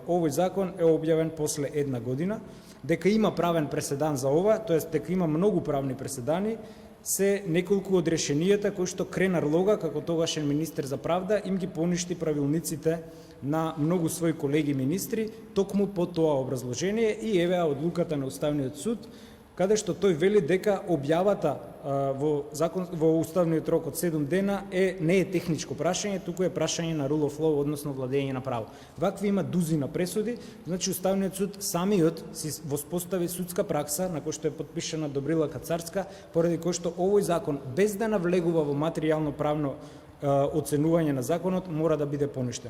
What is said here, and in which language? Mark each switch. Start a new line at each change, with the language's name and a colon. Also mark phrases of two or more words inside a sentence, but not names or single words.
Macedonian: Овој закон е објавен после 1 година. Дека има правен преседан за ова, тоест дека има многу правни преседани, се неколку од решенијата кои што Кренар Лога, како тогашен министер за правда, им ги поништи правилниците на многу своји колеги министри, токму по тоа образложение и еве одлуката на Уставниот суд, каде што тој вели дека објавата во уставниот рок од 7 дена не е техничко прашање, туку е прашање на
English: rule of law,
Macedonian: односно владење на право. Вакви има дузина пресуди, значи Уставниот суд самиот си воспостави судска пракса на кој што е подпишана Добрила Кацарска, поради кој што овој закон без да навлегува во материјално правно оценување на законот мора да биде поништен.